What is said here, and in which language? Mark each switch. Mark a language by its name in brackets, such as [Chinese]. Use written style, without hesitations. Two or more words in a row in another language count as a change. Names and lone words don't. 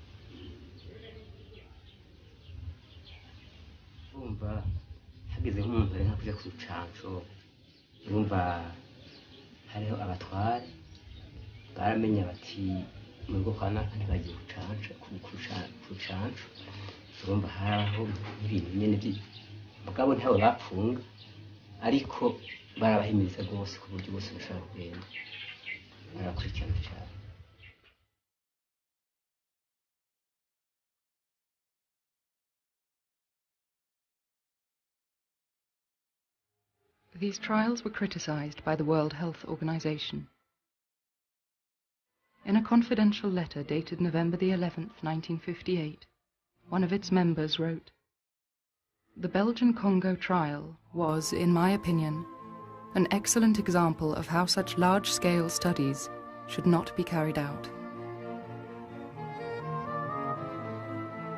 [Rundi] urumva hageze nk'umuntu ari nka kuja ku rucanco urumva hariho abatware baramenya bati mu rugo kwa naka ntibagiye ku rucanco urumva haraho ibintu nyene mugabo ntawe bapfunga ariko barabahimiriza rwose ku buryo bose bashobora kugenda barakurikirana cyane. [English] These trials were criticized by the World Health Organization. In a confidential letter dated November the 11th, 1958, one of its members wrote, "The Belgian Congo trial was, in my opinion, an excellent example of how such large-scale studies should not be carried out.